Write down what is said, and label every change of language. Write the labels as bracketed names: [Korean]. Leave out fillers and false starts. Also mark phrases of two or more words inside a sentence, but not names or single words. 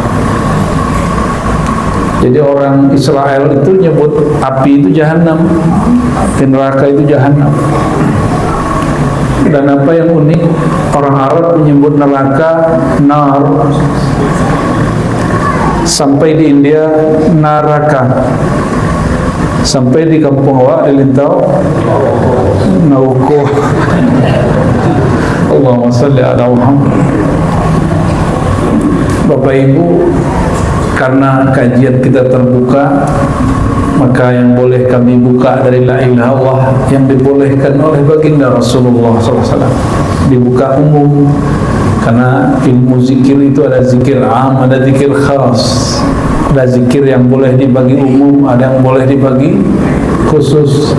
[Indonesian] Jadi orang Israel itu nyebut api itu Jahannam, api neraka itu Jahannam. Dan apa yang unik, orang Arab menyebut neraka nar. Sampai di India naraka, sampai di kampung awak di Lintau nauko. [Arabic] Allahumma salli ala Muhammad. [Indonesian] Bapak Ibu, karena kajian kita terbuka, maka yang boleh kami buka dari [Arabic] la ilaha illallah [Indonesian] yang dibolehkan oleh baginda Rasulullah SAW dibuka umum, karena ilmu zikir itu ada zikir am, ada zikir khas, ada zikir yang boleh dibagi umum, ada yang boleh dibagi khusus.